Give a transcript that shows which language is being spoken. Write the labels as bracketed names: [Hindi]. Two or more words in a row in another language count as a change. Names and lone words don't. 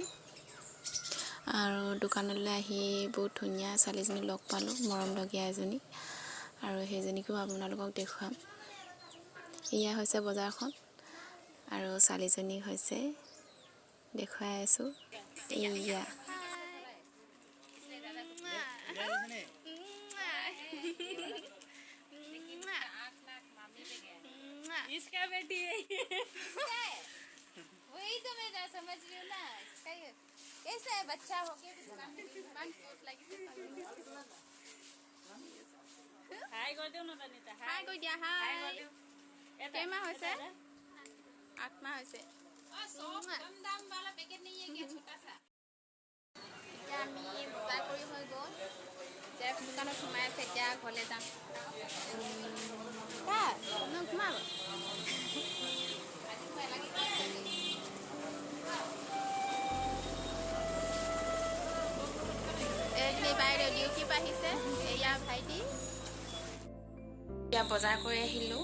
[Assamese] আৰু দোকানলৈ আহি বহুত ধুনীয়া ছোৱালীজনী লগ পালোঁ, মৰমলগীয়া এজনী, আৰু সেইজনীকো আপোনালোকক দেখুৱাম। এয়া হৈছে বজাৰখন আৰু ছোৱালীজনী হৈছে দেখুৱাই আছোঁ। এয়া [Hindi] इसका बेटी है वही तो मैं समझ रही हूँ ना। कैसा है बच्चा हो के हाय कर दियो ना तनिता [Assamese] हाय কৈ দিয়া হাই কেইমাহ হৈছে 8 মাহ হৈছে [Hindi] कम दाम वाला पैकेट नहीं है क्या छोटा सा [Assamese] এতিয়া আমি বজাৰ কৰি হৈ গ'ল জেফ দোকানত সোমাই আছে এতিয়া ঘৰলৈ যাম কা সোমাব এজনী বাইদেউ ডিউটি পাইছে এয়া ভাইটি এতিয়া বজাৰ কৰি আহিলোঁ